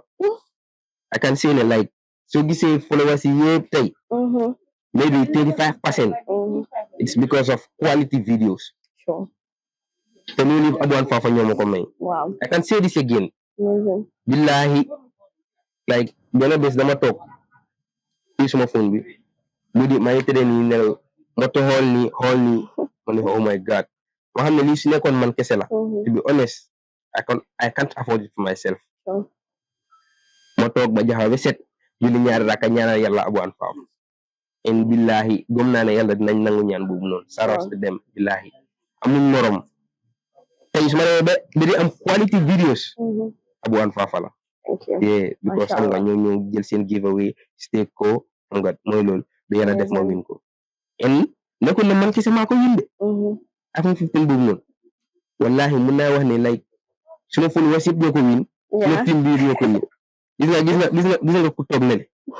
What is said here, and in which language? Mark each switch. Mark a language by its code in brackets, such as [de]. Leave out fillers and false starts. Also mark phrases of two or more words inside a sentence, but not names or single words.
[en] I can say like so you say followers here maybe 35%. It's because of quality videos. Sure. Can you leave Abu and Fafa Wow. I can say this again. [wo] Billahi, like benn bés dama toog fii suma phone bi mu di maa ngi tëddee nii nelaw ma to xool nii ma ne [en] oh my god [wo] ma xam ne lii su nekkoon man kese la [en] to be honest I can't afford it for myself [wo] ma toog ba jaxaw ba set julli ñaari raka ñaanal yàlla Abu and Fafa en billahi gëm naa ne yàlla dinañ nangu ñaan boobu noonu saros de dem billahi amuñ morom tey su ma demee ba di am [en] quality videos [wo] Abu and Fafa la [en] Thank you. [wo] Yeah, because xam nga ñoo jël seen [en] giveaway stake [wo] ko xam nga mooy loolu ba yàlla def ma win ko en nekkul ne man kese maa ko win de iPhone 15 boobu noonu wallahi mun naa wax ne like suma followers yëpp ñoo ko win suma team bi ñoo ko win gis nga ku toog ne